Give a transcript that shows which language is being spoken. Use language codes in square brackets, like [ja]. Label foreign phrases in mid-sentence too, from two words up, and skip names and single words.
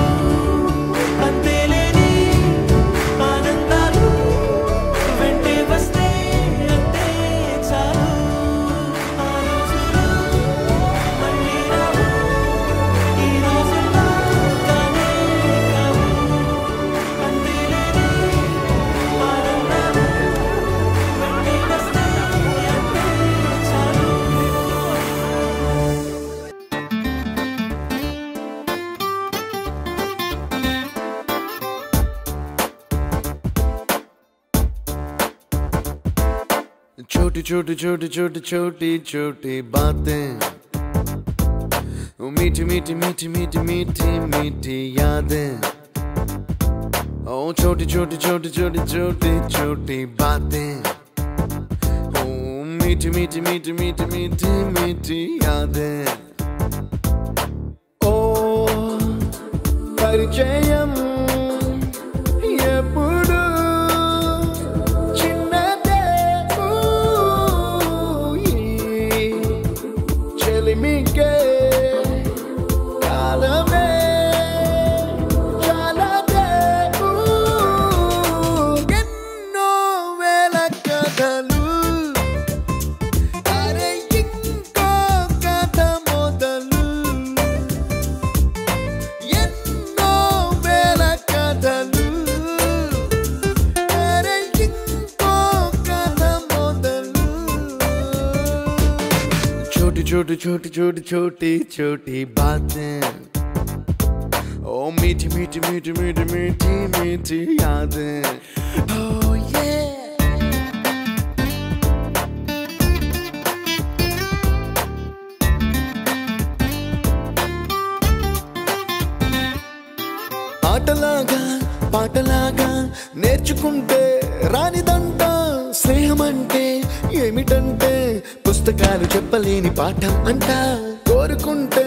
[te] అంతేలేని ఆనందాలు వెంటే వస్తే అంతే చాలు ఆ రోజులు మళ్ళీ రావు ఈ రోజుల్లా కానే కావు అంతేలేని ఆనందాలు వెంటే వస్తే అంతే చాలు [hi] छोटी छोटी छोटी छोटी छोटी छोटी बातें ओ मीठी मीठी मीठी मीठी मीठी मीठी यादें ओ छोटी छोटी छोटी छोटी छोटी छोटी बातें ओ मीठी मीठी मीठी मीठी मीठी मीठी यादें ओ [te] परिचयम ఎప్పుడు చిన్నదే చెలిమికే కాలమే చాలదే ఎన్నో వేల కథలు అరే ఇంకో కథ మొదలు ఎన్నో వేల కథలు అరే ఇంకో కథ మొదలు [hi] छोटी छोटी छोटी छोटी छोटी छोटी बातें ओ मीठी मीठी मीठी मीठी मीठी मीठी यादें [en] oh yeah [te] ఆటలాగా పాటలాగా నేర్చుకుంటే రానిదంట స్నేహం అంటే ఏమిటంటే పుస్తకాలు చెప్పలేని పాఠం అంట కోరుకుంటే